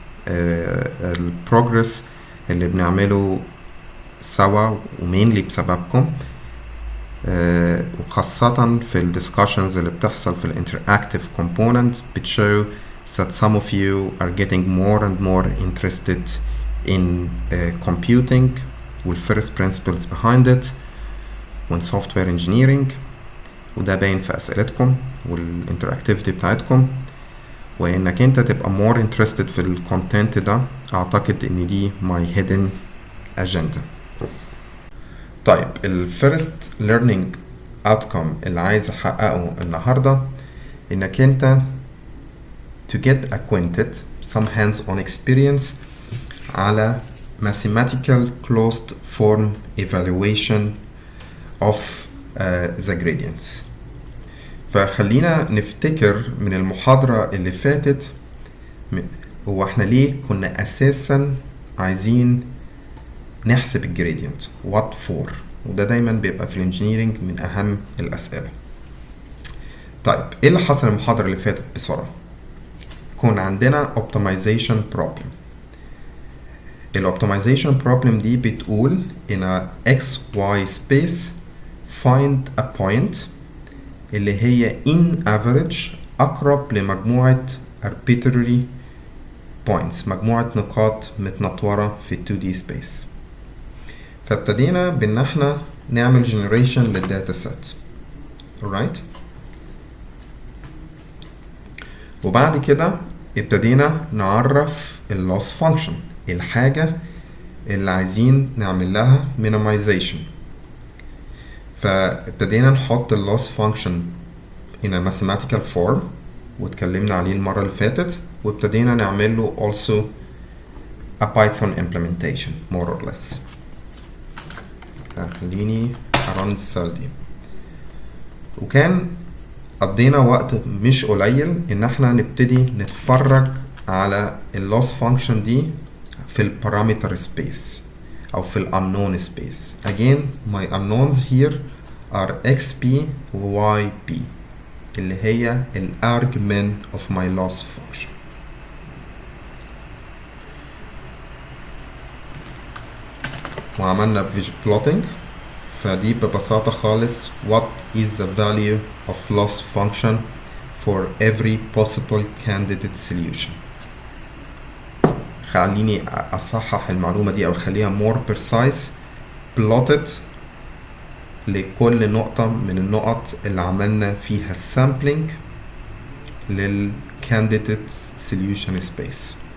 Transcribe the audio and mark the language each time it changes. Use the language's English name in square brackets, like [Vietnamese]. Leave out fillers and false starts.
[Arabic] البروجرس اللي بنعمله سوا ومينلي بسببكم، وخاصة في الدiscussions اللي بتحصل في الانتراكتيف component بتشو [English] that some of you are getting more and more interested in computing [Arabic] وال [English] first principles behind it [Arabic] و [English] in software engineering، [Arabic] وده باين في أسئلتكم والانتراكتيفيتي بتاعتكم، وإنك انت تبقى [English] more interested [Arabic] في الكونتنت ده. أعتقد إن دي [English] my hidden agenda. [Arabic] طيب الفيرست learning outcome اللي عايز احققه النهاردة انك انت [English] to get acquainted some hands-on experience [Arabic] على [English] mathematical closed form evaluation of the gradients. [Arabic] فخلينا نفتكر من المحاضرة اللي فاتت هو احنا ليه كنا اساسا عايزين نحسب الجريدينت [English] what for، [Arabic] وده دايما بيبقى في الانجينيرينج من اهم الاسئله. طيب ايه اللي حصل المحاضره اللي فاتت بسرعه؟ كون عندنا [English] optimization problem. الاوبتمايزيشن problem [Arabic] دي بتقول [English] in a xy space find a point [Arabic] اللي هي [English] in average [Arabic] اقرب لمجموعه [English] arbitrary points، [Arabic] مجموعه نقاط متنطوره في [English] 2D space. [Arabic] فابتدينا بان احنا نعمل generation للداتا سيت. alright، وبعد كده ابتدينا نعرف اللوس فانكشن، الحاجة اللي عايزين نعمل لها minimization. فابتدينا نحط اللوس فانكشن [English] in a mathematical form [Arabic] واتكلمنا عليه المرة اللي فاتت، وابتدينا نعمل له [English] also a Python implementation more or less. [Arabic] خليني أرن السال دي. وكان قضينا وقت مش قليل ان احنا نبتدي نتفرج على اللوس فانكشن دي في البارامتر سبيس او في الانون سبيس. [English] again my unknowns here are xp و yp [Arabic] اللي هي الارجمنت [English] of my loss function. [Arabic] وعملنا [English] visual plotting. [Arabic] فدي ببساطة خالص [English] what is the value of loss function for every possible candidate solution. [Arabic] خليني أصحح المعلومة دي أو خليها [English] more precise. [Arabic] plotted لكل نقطة من النقط اللي عملنا فيها sampling لل candidate solution space.